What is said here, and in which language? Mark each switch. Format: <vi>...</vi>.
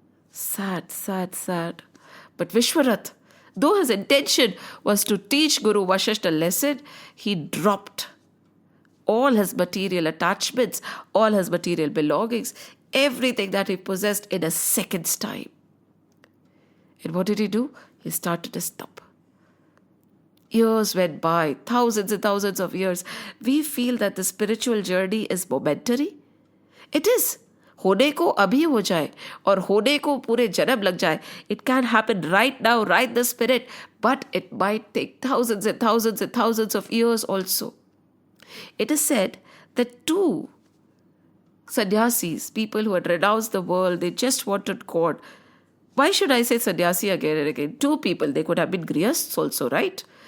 <en>Sad, sad, sad. But Vishvamitra, though his intention was to teach Guru Vasishtha a lesson, he dropped all his material attachments, all his material belongings, everything that he possessed in a second's time. And what did he do? He started to stop. Years went by, thousands and thousands of years. We feel that the spiritual journey is momentary. It is.</en> <hi>होने को अभी हो जाए और होने को पूरे जन्म लग जाए.</hi> <en>It can happen right now, right the spirit, but it might take thousands and thousands and thousands of years also. It is said that two sannyasis, people who had renounced the world, they just wanted God. Why should I say sannyasi again and again? Two people, they could have been grihasths also, right?</en>